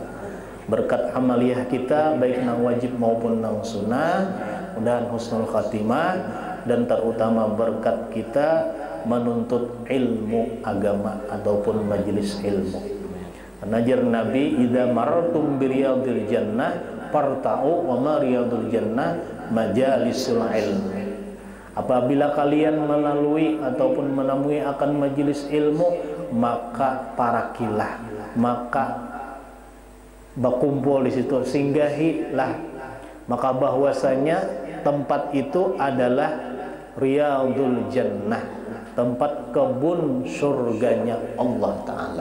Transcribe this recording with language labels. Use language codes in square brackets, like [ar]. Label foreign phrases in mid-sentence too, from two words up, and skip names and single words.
[id] Berkat amaliyah kita, baik nang wajib maupun nang sunnah, mudah-mudahan [ar] حسن الخاتمة, [id] dan terutama berkat kita menuntut ilmu agama ataupun majelis ilmu. [bjn] Najar Nabi, [ar] إذا مررتم برياض الجنة فارتعوا وما رياض الجنة مجالس العلم. [id] Apabila kalian melalui ataupun menemui akan majelis ilmu, maka parakilah, maka berkumpul di situ, singgahilah, maka bahwasanya tempat itu adalah [ar] رياض الجنة, [id] tempat kebun surganya Allah Ta'ala.